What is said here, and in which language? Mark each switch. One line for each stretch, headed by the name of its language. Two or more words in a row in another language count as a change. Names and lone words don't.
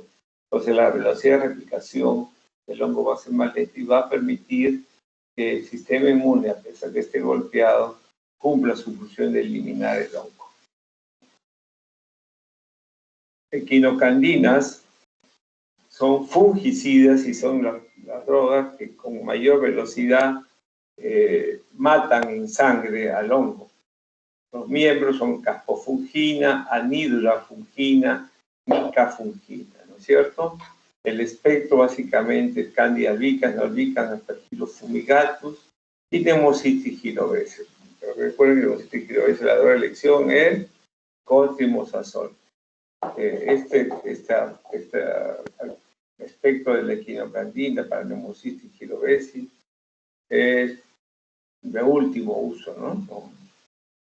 Spanish: Entonces, la velocidad de replicación del hongo va a ser más lenta y va a permitir que el sistema inmune, a pesar que esté golpeado, cumpla su función de eliminar el hongo. Equinocandinas son fungicidas y son las drogas que con mayor velocidad matan en sangre al hongo. Los miembros son caspofungina, anidulafungina, micafungina, ¿no es cierto? El espectro básicamente es Candida albicans, no albicans, Aspergillus fumigatus y Pneumocystis gyrobesis. Pero recuerden que Pneumocystis gyrobesis, la droga de elección es cotrimazole. Este espectro de la equinocandina para Pneumocystis gyrobesis es de último uso, ¿no?